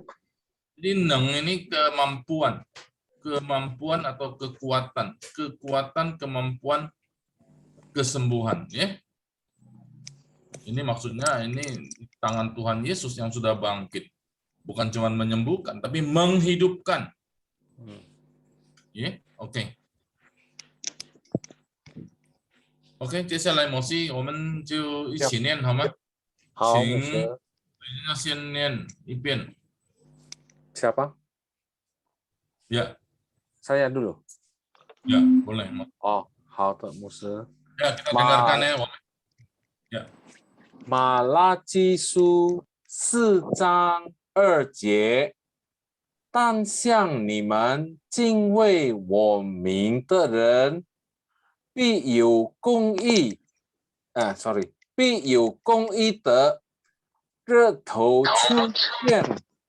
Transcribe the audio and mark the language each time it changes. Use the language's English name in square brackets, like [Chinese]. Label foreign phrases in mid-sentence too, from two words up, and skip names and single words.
[Indonesian] Jadi neng ini kemampuan. Kemampuan atau kekuatan. Kekuatan, kemampuan, kesembuhan. Ya. Ini maksudnya ini tangan Tuhan Yesus yang sudah bangkit. Bukan cuma menyembuhkan, tapi menghidupkan. Ya, oke. [Chinese] OK， 接下来摩西，我们就一起念好吗？好，请牧师要先念一遍。 [Indonesian] siapa? Ya, Saya dulu. ya, boleh. [Chinese] Oh, 好的，牧师。 [Indonesian] Ya, kita dengarkan ya. [Chinese] 马拉基书4章2节，但向你们敬畏我名的人，必有公义，必有公义的日头出现，